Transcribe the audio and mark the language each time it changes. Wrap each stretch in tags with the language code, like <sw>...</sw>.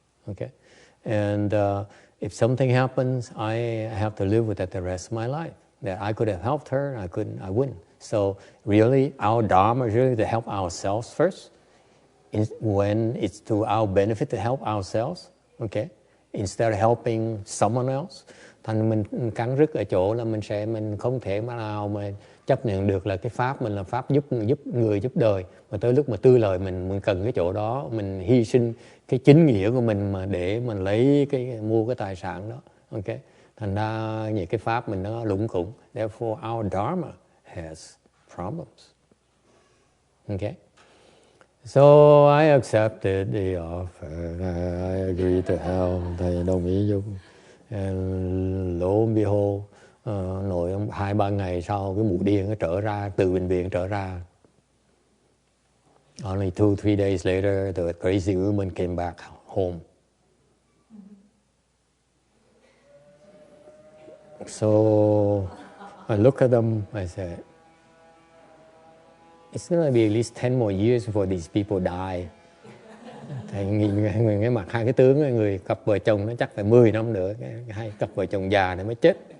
<en>Okay, and if something happens, I have to live with that the rest of my life. That I could have helped her, I wouldn't. So really, our dharma is really to help ourselves first. When it's to our benefit to help ourselves, okay, instead of helping someone else.</en> <vi>Thành mình cắn rứt ở chỗ là mình không thể nào mà chấp nhận được là cái pháp mình là pháp giúp người giúp đời, mà tới lúc mà tư lời mình cần cái chỗ đó, mình hy sinh cái chính nghĩa của mình mà để mình lấy mua cái tài sản đó. Okay, thành ra những cái pháp mình nó lủng củng.</vi> <en>Therefore our dharma has problems. Okay, so I accepted the offer. I agreed to help.</en> <vi>Thầy đồng ý giúp.</vi> <en>Lo and behold,</en> <vi>nội 2-3 ngày sau cái mụ điên nó trở ra từ bệnh viện trở ra.</vi> <en>Only 2-3 days later, the crazy woman came back home. So I look at them, I said, it's going to be at least 10 more years before these people die.</en> <vi>Thầy nhìn cái mặt hai cái tướng, người cặp vợ chồng nó chắc phải 10 năm nữa, hai cặp vợ chồng già này mới chết.</vi>